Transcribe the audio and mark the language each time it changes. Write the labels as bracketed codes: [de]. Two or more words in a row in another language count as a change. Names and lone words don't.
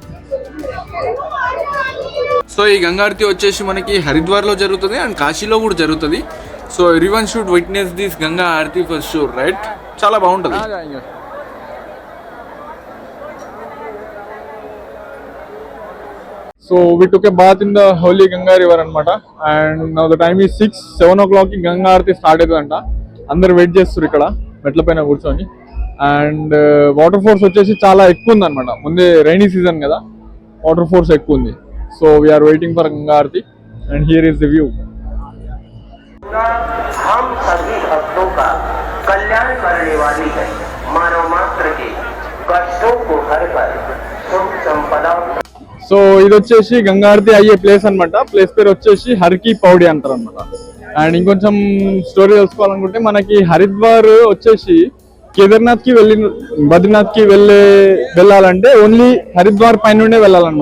[te] సో ఈ గంగారతి వచ్చేసి మనకి హరిద్వార్లో జరుగుతుంది అండ్ కాశీలో కూడా జరుగుతుంది. [en] So everyone should witness this Ganga Aarti for sure, right? [te] చాలా బాగుంటుంది. [en] సో we took a bath in the holy Ganga river అనమాట. అండ్ now the time is 7 o'clock [te] కి గంగా ఆరతి స్టార్ట్ అవుతుందంట. అందరు వెయిట్ చేస్తారు ఇక్కడ మెట్ల పైన కూర్చొని. [en] and water force [te] వచ్చేసి చాలా ఎక్కువ ఉంది అనమాట. ముందే [en] rainy season [te] కదా, [en] water force [te] ఎక్కువ ఉంది. [en] So we are waiting for Ganga Aarti and here is the view. [hi] हम सभी भक्तों का कल्याण करने वाली है. मानव मात्र के कष्टों को हर कर सुख संपदा. [te] సో ఇది వచ్చేసి గంగా ఆరతి అయ్యే ప్లేస్ అనమాట. ప్లేస్ పేరు వచ్చేసి హర్కి పౌడి అంటారు అనమాట. అండ్ ఇంకొంచెం స్టోరీ తెలుసుకోవాలనుకుంటే మనకి హరిద్వార్ వచ్చేసి కేదార్నాథ్ కి బద్రీనాథ్ కి వెళ్ళాలంటే ఓన్లీ హరిద్వార్ పై నుండే వెళ్ళాలన్నమాట.